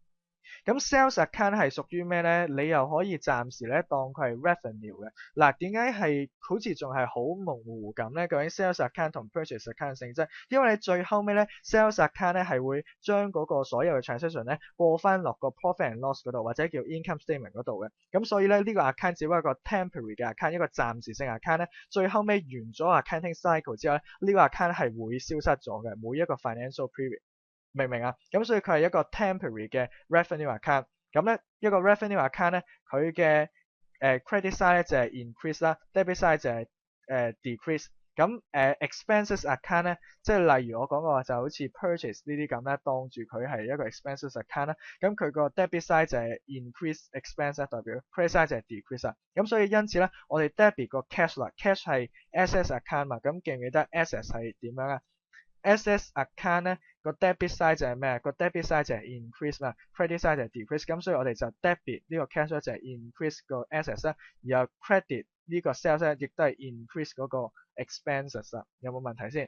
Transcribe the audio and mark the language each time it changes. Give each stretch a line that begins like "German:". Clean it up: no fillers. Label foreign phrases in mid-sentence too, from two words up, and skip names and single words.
Cantonese: 咁
English: sales account
Cantonese: 係屬於咩咧？你又可以暫時咧當佢係 revenue 嘅。嗱，點解係好似仲係好模糊咁咧？究竟
English: sales account
Cantonese: 同
English: purchase account
Cantonese: 性質？因為你最後尾咧
English: sales account
Cantonese: 咧係會將嗰個所有嘅 transaction 咧過翻落個
English: profit and loss
Cantonese: 嗰度，或者叫
English: income statement
Cantonese: 嗰度嘅。咁所以咧呢個 account 只不過一個 temporary 嘅 account，一個暫時性 account 咧，最後尾完咗
English: accounting cycle
Cantonese: 之後咧，呢個 account 係會消失咗嘅，每一個
English: financial period。
Cantonese: 明唔明啊？咁所以佢係一個 temporary 嘅
English: revenue account。
Cantonese: 咁咧一個
English: revenue account
Cantonese: 咧，佢嘅
English: credit side
Cantonese: 咧就係 increase 啦，
English: debit side
Cantonese: 就係decrease。咁
English: expenses account
Cantonese: 咧，即係例如我講過就好似 purchase 呢啲咁咧，當住佢係一個
English: expenses account
Cantonese: 啦。咁佢個
English: debit side
Cantonese: 就係
English: increase expense
Cantonese: 代表
English: credit side
Cantonese: 就係 decrease 啦。咁所以因此咧，我哋 debit 個 cash 啦，cash 係
English: assets account
Cantonese: 嘛。咁記唔記得 assets 係點樣啊？
English: Assets account
Cantonese: 咧個
English: debit side
Cantonese: 就係咩？個
English: debit side
Cantonese: 就係 increase 嘛，
English: credit side
Cantonese: 就係 decrease。咁所以我哋就 debit 呢個 cash 咧就係 increase 個 assets 啦，然後 credit 呢個 sales 咧亦都係 increase 嗰個 expenses 啦。有冇問題先？